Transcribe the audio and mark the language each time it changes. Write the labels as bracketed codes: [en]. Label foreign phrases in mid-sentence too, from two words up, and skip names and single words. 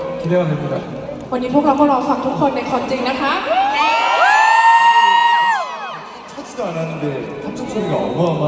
[ko] 기대가 됩니다. [th] วันนี้พวกเราก็รอฟังทุกคนในคอนจริงนะคะ [ko] 차지도 않았는데 합성 소리가 어마어마하고